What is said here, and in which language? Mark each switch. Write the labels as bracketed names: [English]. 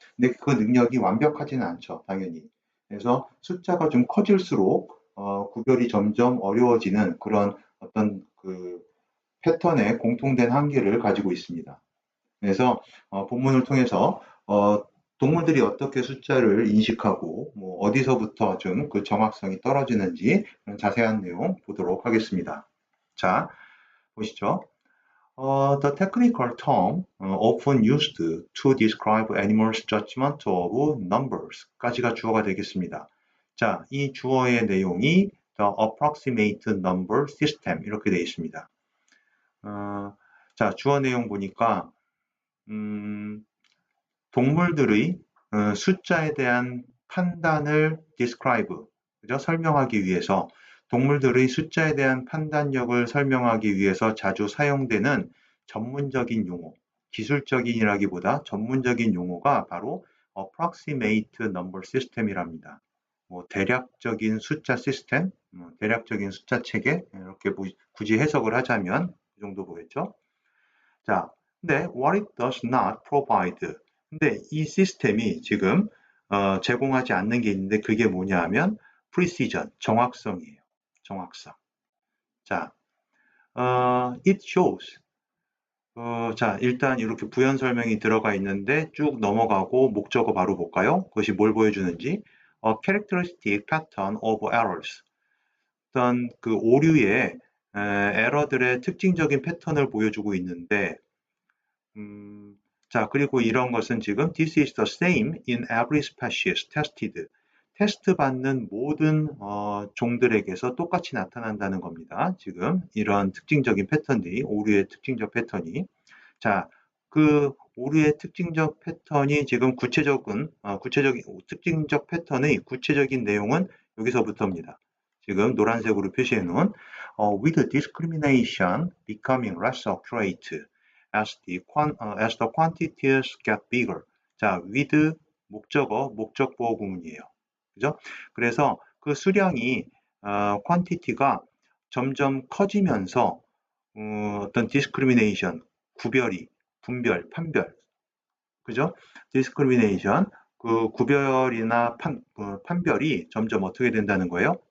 [Korean] 근데 그 능력이 완벽하지는 않죠, 당연히. 그래서 숫자가 좀 커질수록 구별이 점점 어려워지는 그런 어떤 그 패턴의 공통된 한계를 가지고 있습니다. 그래서 본문을 통해서 동물들이 어떻게 숫자를 인식하고 뭐 어디서부터 좀 그 정확성이 떨어지는지 자세한 내용 보도록 하겠습니다. 자, 보시죠. [English] The technical term often used to describe animals' judgment of numbers [Korean] 까지가 주어가 되겠습니다. 자, 이 주어의 내용이 [English] the approximate number system [Korean] 이렇게 되어 있습니다. 자, 주어 내용 보니까 동물들의 숫자에 대한 판단을 describe, 그죠? 설명하기 위해서 동물들의 숫자에 대한 판단력을 설명하기 위해서 자주 사용되는 전문적인 용어, 기술적인이라기보다 전문적인 용어가 바로 approximate number system이랍니다. 뭐 대략적인 숫자 시스템, 대략적인 숫자 체계 이렇게 굳이 해석을 하자면 이 정도 보겠죠? 자, 근데 [English] what it does not provide. [Korean] 근데 이 시스템이 지금 제공하지 않는 게 있는데 그게 뭐냐 하면 precision, 정확성이에요. 정확성. 자, [English] it shows. [Korean] 자, 일단 이렇게 부연 설명이 들어가 있는데 쭉 넘어가고 목적어 바로 볼까요? 그것이 뭘 보여주는지. [English] characteristic pattern of errors. [Korean] 어떤 그 오류의 에러들의 특징적인 패턴을 보여주고 있는데 자, 그리고 이런 것은 지금 [English] this is the same in every species tested. [Korean] 테스트 받는 모든 종들에게서 똑같이 나타난다는 겁니다. 지금 이런 특징적인 패턴들이, 오류의 특징적 패턴이. 자, 그 오류의 특징적 패턴이 지금 구체적인 특징적 패턴의 구체적인 내용은 여기서부터입니다. 지금 노란색으로 표시해 놓은 [English] with discrimination becoming less accurate as the quantities get bigger. [Korean] 자, with 목적보 구문이에요. 그죠? 그래서 그 수량이 quantity가 점점 커지면서 어떤 discrimination, 구별이, 분별, 판별, 그죠? discrimination, 그 구별이나 판별이 점점 어떻게 된다는 거예요?